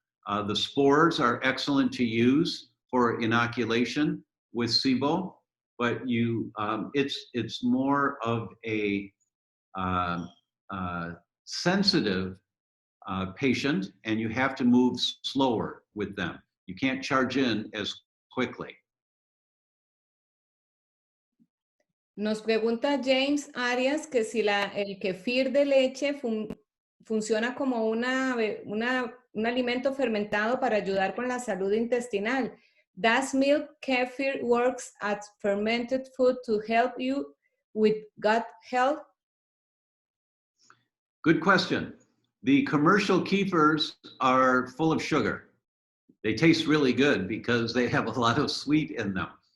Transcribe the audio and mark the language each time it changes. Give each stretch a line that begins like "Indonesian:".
English: The spores are excellent to use for inoculation with SIBO, but it's more of a sensitive patient, and you have to move slower with them. You can't charge in as quickly.
Spanish: Nos pregunta James Arias que si el kefir de leche funciona como un alimento fermentado para ayudar con la salud intestinal.
English: Does milk kefir works as fermented food to help you with gut health? Good question. The commercial kefirs are full of sugar. They taste really good because they have a lot of sweet in them.